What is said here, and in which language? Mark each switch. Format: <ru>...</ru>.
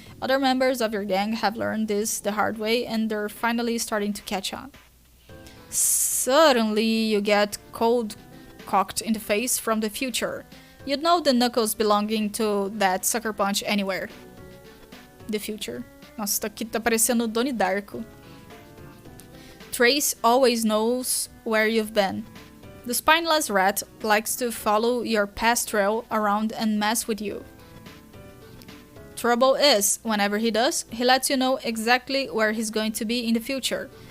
<en>Other members of your gang have learned this the hard way and they're finally starting to catch on. Suddenly, you get cold-cocked in the face from the future. You'd know the knuckles belonging to that sucker punch anywhere. The future.</en> <pt>Nossa, isso aqui tá parecendo Donnie Darko.</pt> <en>Trace always knows where you've been. The spineless rat likes to follow your past trail around and mess with you. Trouble is, whenever he does, he lets you know exactly where he's going to be in the future.</en>